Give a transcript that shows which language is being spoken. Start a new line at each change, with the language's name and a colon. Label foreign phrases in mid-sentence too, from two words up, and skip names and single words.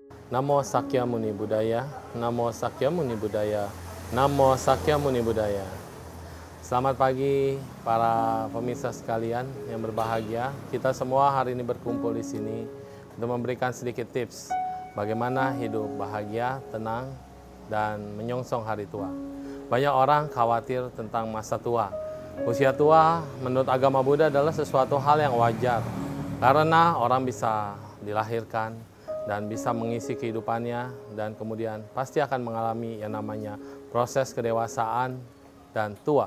Pali: Namo Sakyamuni Buddhaya, Namo Sakyamuni Buddhaya, Namo Sakyamuni Buddhaya.
Indonesian: Selamat pagi para pemirsa sekalian yang berbahagia. Kita semua hari ini berkumpul di sini untuk memberikan sedikit tips bagaimana hidup bahagia, tenang, dan menyongsong hari tua. Banyak orang khawatir tentang masa tua. Usia tua menurut agama Buddha adalah sesuatu hal yang wajar karena orang bisa dilahirkan dan bisa mengisi kehidupannya dan kemudian pasti akan mengalami yang namanya proses kedewasaan dan tua.